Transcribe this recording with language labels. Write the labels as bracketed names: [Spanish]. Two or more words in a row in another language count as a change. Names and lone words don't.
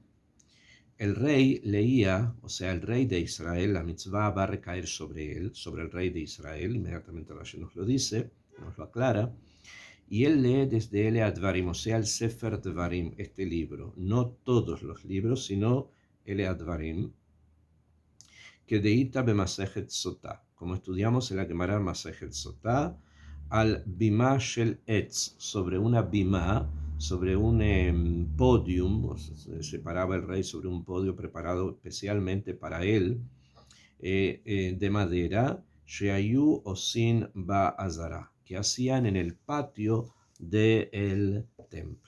[Spanish] El rey leía, o sea, el rey de Israel, la mitzvah va a recaer sobre él, sobre el rey de Israel, inmediatamente Rashi nos lo dice, nos lo aclara, y él lee desde Ele Advarim, o sea, el Sefer Dvarim, este libro, no todos los libros, sino Ele Advarim, que [Hebrew] דאיתא במסכת סוטה, [Spanish] como estudiamos en la Gemara Masejet Sotah, [Hebrew] על בימה של עץ, [Spanish] sobre una bimá, sobre un podium, se paraba el rey sobre un podio preparado especialmente para él, de madera, [Hebrew] שהיו עושין בעזרה, [Spanish] que hacían en el patio del templo.